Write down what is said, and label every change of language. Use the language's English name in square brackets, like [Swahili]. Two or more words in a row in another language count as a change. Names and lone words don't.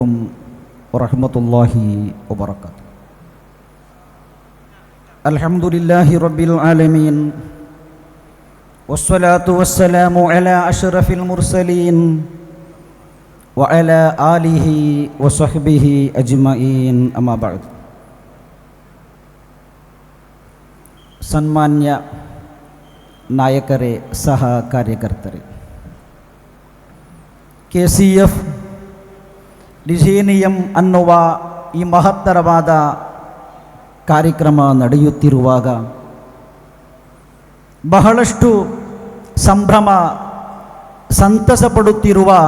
[Arabic] ورحمة الله وبركاته الحمد لله رب العالمين. والصلاة والسلام على أشرف المرسلين وعلى آله وصحبه أجمعين أما بعد. [Kannada] ಸನ್ಮಾನ್ಯ ನಾಯಕರೇ, ಸಹ ಕಾರ್ಯಕರ್ತರೇ, KCF ಡಿಸೇನಿಯಂ ಅನ್ನುವ ಈ ಮಹತ್ತರವಾದ ಕಾರ್ಯಕ್ರಮ ನಡೆಯುತ್ತಿರುವಾಗ ಬಹಳಷ್ಟು ಸಂಭ್ರಮ ಸಂತಸ ಪಡುತ್ತಿರುವ